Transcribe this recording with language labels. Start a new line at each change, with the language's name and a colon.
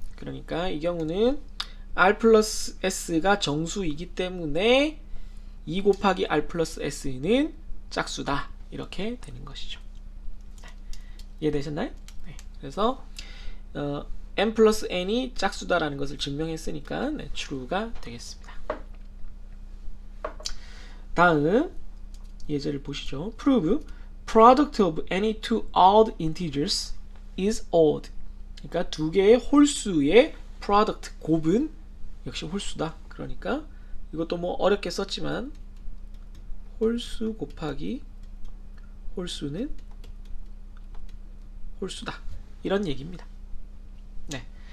Korean: 그러니까 이 경우는 r 플러스 s가 정수이기 때문에 2 곱하기 r 플러스 s는 짝수다, 이렇게 되는 것이죠. 이해되셨나요? 네. 그래서 m 플러스 n이 짝수다라는 것을 증명했으니까 네, true가 되겠습니다. 다음 예제를 보시죠.
English: prove product of any two odd integers is odd.
Korean: 그러니까 두 개의 홀수의 product, 곱은 역시 홀수다. 그러니까 이것도 뭐 어렵게 썼지만 홀수 곱하기 홀수는 홀수다, 이런 얘기입니다. 네.